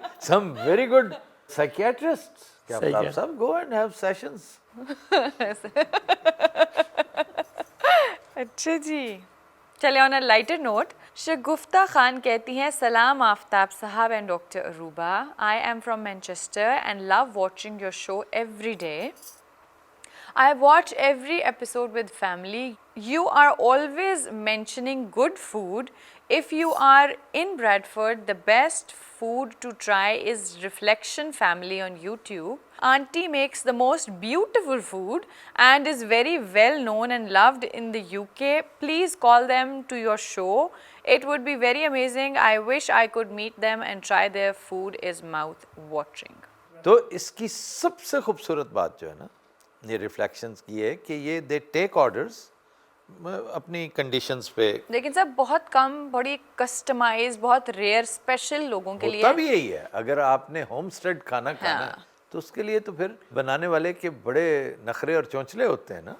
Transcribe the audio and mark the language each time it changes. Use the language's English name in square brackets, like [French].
[English] Some very good psychiatrists. [Urdu] کیا پتہ آپ سب [English] go and have sessions. [Urdu] اچھا جی, چلے [English] On a lighter note. [Urdu] شگفتہ خان کہتی ہیں, [English] سلام Aftab sahab and doctor Arooba, I am from Manchester and love watching your show every day. I watch every episode with family. You are always mentioning good food. If you are in Bradford, the best food to try is Reflection Family on YouTube. Auntie makes the most beautiful food and is very well known and loved in the UK. Please call them to your show. It would be very amazing. I wish I could meet them and try their food. Is mouth watering. [Urdu] تو اس کی سب سے خوبصورت بات جو ہے نا یہ reflections کی ہے کہ یہ [English] they take orders [Urdu] اپنی کنڈیشنز پہ. لیکن سب بہت کم, بڑی کسٹمائز, بہت ریئر اسپیشل لوگوں کے لیے. ہوتا بھی یہی ہے, اگر آپ نے ہوم اسٹیڈ کھانا کھانا ہے تو اس کے لیے تو پھر بنانے والے کے بڑے نخرے اور چونچلے ہوتے ہیں نا.